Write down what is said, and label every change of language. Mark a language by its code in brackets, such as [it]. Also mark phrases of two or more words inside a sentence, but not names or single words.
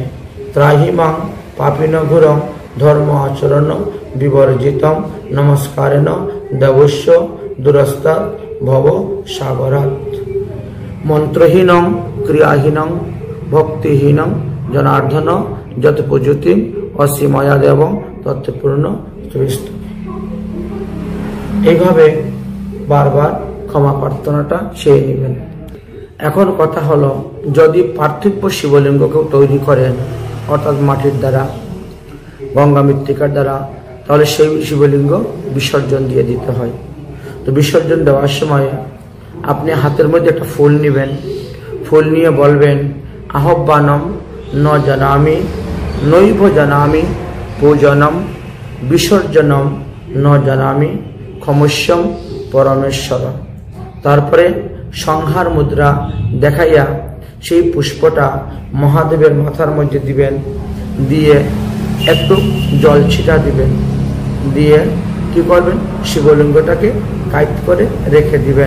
[sa] त्राहि मां पापिन घोरं धर्म आचरण विवर्जितं नमस्कारेण देवस्य दुरस्तात् भव सागरात्। मंत्रहीनं क्रियाहीनं भक्तिहीनं जनार्दन जत पूजति असीमया देवं तत्पूर्ण तवस्तमे। [bn] এইভাবে বারবার ক্ষমা প্রার্থনাটা চেয়ে নেবেন। এখন কথা হলো, যদি পার্থিব শিবলিঙ্গকে তৈরি করেন অর্থাৎ মাটির দ্বারা গঙ্গা মৃত্তিকার দ্বারা, তাহলে সেই শিবলিঙ্গ বিসর্জন দিয়ে দিতে হয়। তো বিসর্জন দেওয়ার সময় আপনি হাতের মধ্যে একটা ফুল নেবেন, ফুল নিয়ে বলবেন [sa] আহ্বানম ন জানামি নৈব জানামি পূজনম বিসর্জনম ন জানামি ক্ষমস্যম পরমেশ্বর। [bn] তারপরে সংহার মুদ্রা দেখাইয়া সেই পুষ্পটা মহাদেবের মাথার মধ্যে দিবেন, দিয়ে একটু জল ছিটা দিবেন, দিয়ে কি করবেন শিবলিঙ্গটাকে কাইট করে রেখে দিবেন।